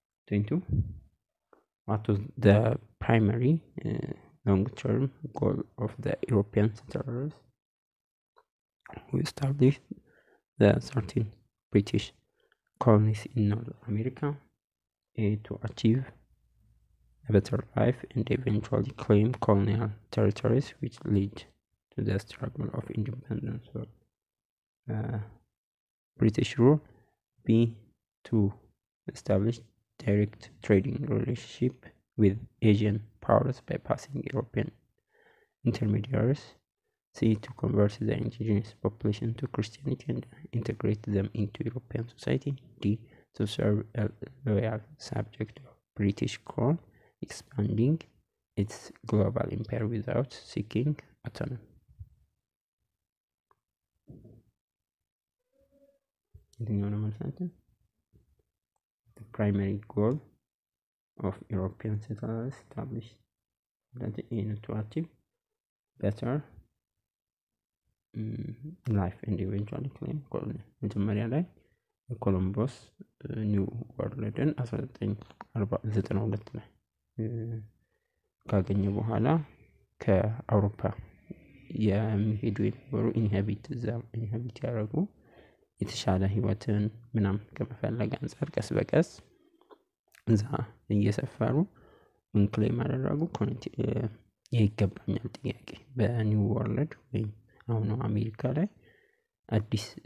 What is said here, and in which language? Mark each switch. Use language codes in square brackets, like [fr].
[en] 22 What was the primary long-term goal of the European settlers who established the 13 British colonies in North America? A. To achieve a better life and eventually claim colonial territories which lead to the struggle of independence or British rule. B. To establish direct trading relationship with Asian powers by passing European intermediaries. C. To convert the indigenous population to Christianity and integrate them into European society. D. To serve a loyal subject of British crown, expanding its global empire without seeking autonomy. The primary goal of European settlers established that the aim to achieve better life and eventually claim colony. [am] መጀመሪያ ላይ ኮሎምቦስ ኒው ወርልድን 1992 ላይ ካገኘ በኋላ ከአውሮፓ የሚሄዱ የነበሩ ኢንሃቢት ያደረጉ የተሻለ ህይወትን ምናምን ከመፈለግ አንፃር ቀስ በቀስ እዛ እየሰፈሩ ክሌም አደረጉ ይገባኛል ጥያቄ በኒው ወርልድ ወይም አሁን አሜሪካ ላይ አዲስ